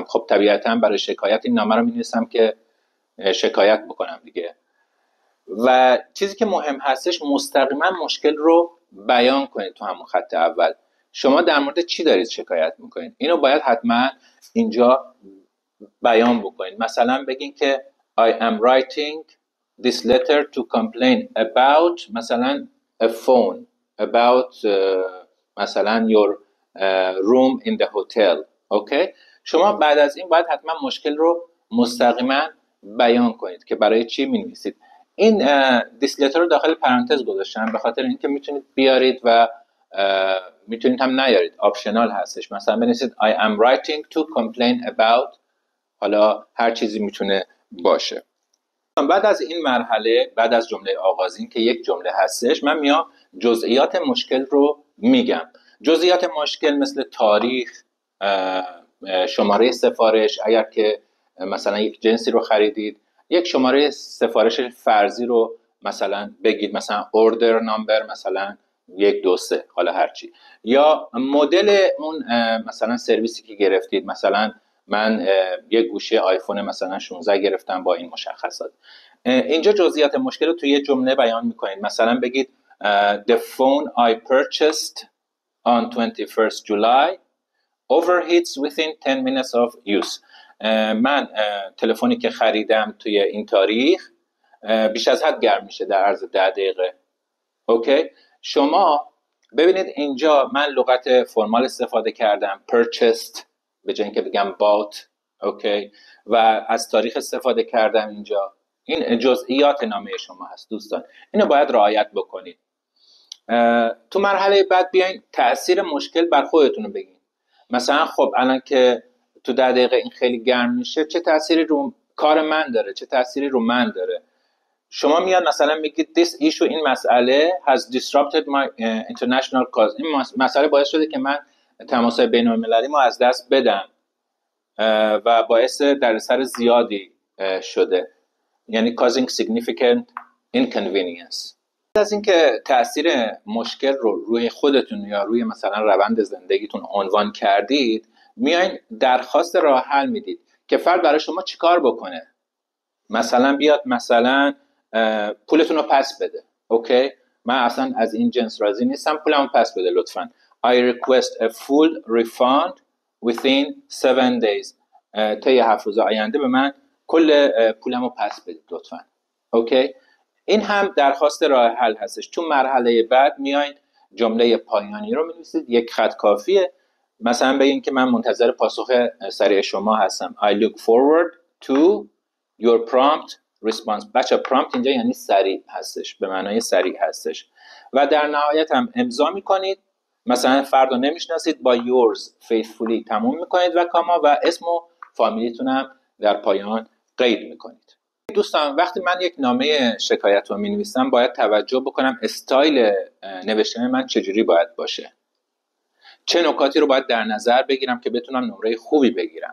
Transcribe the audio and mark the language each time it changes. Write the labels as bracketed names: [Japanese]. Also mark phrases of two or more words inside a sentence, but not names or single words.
[Persian] خب طبیعتا برای شکایت این نامه رو مینویسم که شکایت بکنم دیگه. و چیزی که مهم هستش مستقیما مشکل رو بیان کنید. تو همون خط اول شما در مورد چی دارید شکایت میکنید اینو باید حتما اینجا بیان بکنید. مثلا بگین که [English] I am writing this letter to complain about [Persian] مثلا [English] a phone, about [Persian] مثلا [English] your room in the hotel. [Persian] اوکی؟ شما بعد از این باید حتما مشکل رو مستقیما بیان کنید که برای چی می‌نویسید. این [English] this letter [Persian] رو داخل پرانتز گذاشتم به خاطر اینکه میتونید بیارید و میتونید هم نیارید، آپشنال هستش. مثلا بنویسید [English] I am writing to complain about [Persian] حالا هر چیزی میتونه باشه. بعد از این مرحله، بعد از جمله آغازین که یک جمله هستش، من میام جزئیات مشکل رو میگم. جزئیات مشکل مثل تاریخ، شماره سفارش، اگر که مثلا یک جنسی رو خریدید یک شماره سفارش فرضی رو مثلا بگید، مثلا [English] order number [Persian] مثلا 1 2 3 حالا هرچی، یا مدل اون مثلا سرویسی که گرفتید. مثلا من یک گوشی آیفون مثلا 16 گرفتم با این مشخصات. اینجا جزئیات مشکل رو توی یه جمله بیان میکنید. مثلا بگید [English] the phone I purchased on 21st July overheats within 10 minutes of use. [Persian] من تلفنی که خریدم توی این تاریخ بیش از حد گرم میشه در عرض 10 دقیقه. اوکی؟ شما ببینید اینجا من لغت فرمال استفاده کردم purchased به جای اینکه بگم bought. اوکی؟ و از تاریخ استفاده کردم اینجا. این جزئیات نامه شما هست دوستان، اینو باید رعایت بکنید. تو مرحله بعد بیاین تأثیر مشکل بر خودتون رو بگین. مثلا خب الان که تو 10 دقیقه این خیلی گرم میشه چه تأثیری رو کار من داره، چه تأثیری رو من داره. شما میاد مثلا میگید [English] this issue، [Persian] این مسئله [English] has disrupted my international cause، [Persian] این مسئله باعث شده که من تماس‌های بین‌المللی ما از دست بدم و باعث دردسر زیادی شده، یعنی [English] causing significant inconvenience. [Persian] از اینکه تأثیر مشکل رو روی خودتون یا روی مثلا روند زندگیتون عنوان کردید، میایین درخواست راه حل میدید که فرد برای شما چیکار بکنه. مثلا بیاد مثلا پولتون رو پس بده. اوکی؟ من اصلا از این جنس راضی نیستم، پولمو پس بده لطفاً. [English] I request a full refund within 7 days. [Persian] طی 7 روز آینده به من کل پولمو پس بدید لطفاً. اوکی؟ این هم درخواست راه حل هستش. تو مرحله بعد میایین جمله پایانی رو می‌نویسید، یک خط کافیه. مثلا بگین که من منتظر پاسخ سریع شما هستم. [English] I look forward to your prompt response. [Persian] بچه prompt اینجا یعنی سریع هستش، به معنای سریع هستش. و در نهایت هم امضا میکنید. مثلا فرد رو نمیشناسید، با [English] yours faithfully [Persian] تموم میکنید و کاما و اسم و فامیلیتون هم در پایان قید میکنید. دوستان وقتی من یک نامه شکایت رو می‌نویسم باید توجه بکنم استایل نوشتن من چجوری باید باشه، چه نکاتی رو باید در نظر بگیرم که بتونم نمره خوبی بگیرم.